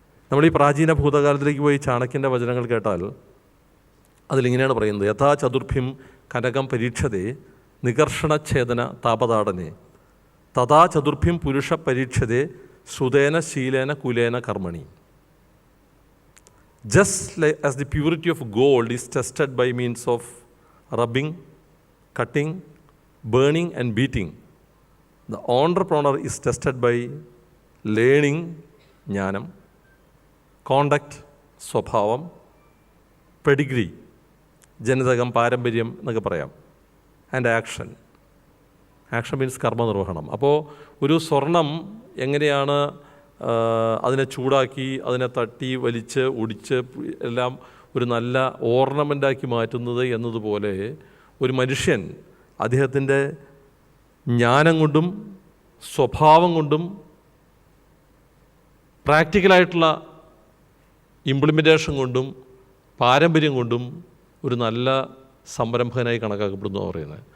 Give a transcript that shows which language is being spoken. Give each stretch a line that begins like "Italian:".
Malayalam: നമ്മൾ ഈ പ്രാചീന ഭൂതകാലത്തിലേക്ക് പോയി ചാണക്യൻ്റെ വചനങ്ങൾ കേട്ടാൽ അതിലിങ്ങനെയാണ് പറയുന്നത്:
Sanskrit: യഥാ ചതുർഭ്യം കനകം പരീക്ഷതേ നികർഷണച്ഛേദന താപതാടനെ തഥാ ചതുർഭ്യം പുരുഷ പരീക്ഷതേ ശ്രുതേന ശീലേന കുലേന കർമ്മണി.
English: Just like as the purity of gold is tested by means of rubbing, cutting, burning and beating, the entrepreneur is tested by learning, ജ്ഞാനം, conduct, സ്വഭാവം, pedigree,
Malayalam: ജനിതകം, പാരമ്പര്യം എന്നൊക്കെ പറയാം,
English: And action.
Malayalam: Action means കർമ്മനിർവഹണം. അപ്പോൾ ഒരു സ്വർണം എങ്ങനെയാണ് അതിനെ ചൂടാക്കി അതിനെ തട്ടി വലിച്ച് ഒടിച്ച് എല്ലാം ഒരു നല്ല ഓർണമെൻ്റാക്കി മാറ്റുന്നത് എന്നതുപോലെ ഒരു മനുഷ്യൻ അദ്ദേഹത്തിൻ്റെ ജ്ഞാനം കൊണ്ടും സ്വഭാവം കൊണ്ടും പ്രാക്ടിക്കലായിട്ടുള്ള ഇംപ്ലിമെൻറ്റേഷൻ കൊണ്ടും പാരമ്പര്യം കൊണ്ടും ഒരു നല്ല സംരംഭകനായി കണക്കാക്കപ്പെടുന്നു പറയുന്നത്.